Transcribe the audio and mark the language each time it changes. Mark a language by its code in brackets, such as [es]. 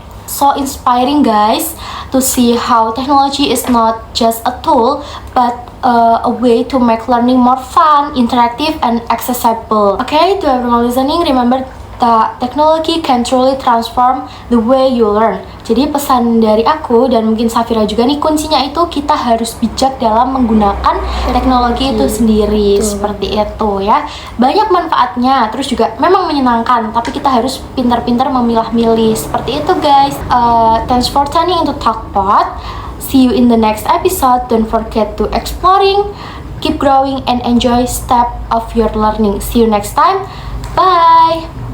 [en] So inspiring guys to see how technology is not just a tool but a way to make learning more fun, interactive, and accessible. Okay, to everyone listening, remember that technology can truly transform the way you learn. [id] Jadi pesan dari aku dan mungkin Safira juga nih, kuncinya itu kita harus bijak dalam menggunakan teknologi itu sendiri. Betul. Seperti itu ya. Banyak manfaatnya, terus juga memang menyenangkan, tapi kita harus pintar-pintar memilah-milih. Seperti itu guys. [en] Thanks for tuning into Talkpod. See you in the next episode. Don't forget to exploring, keep growing, and enjoy step of your learning. See you next time. Bye.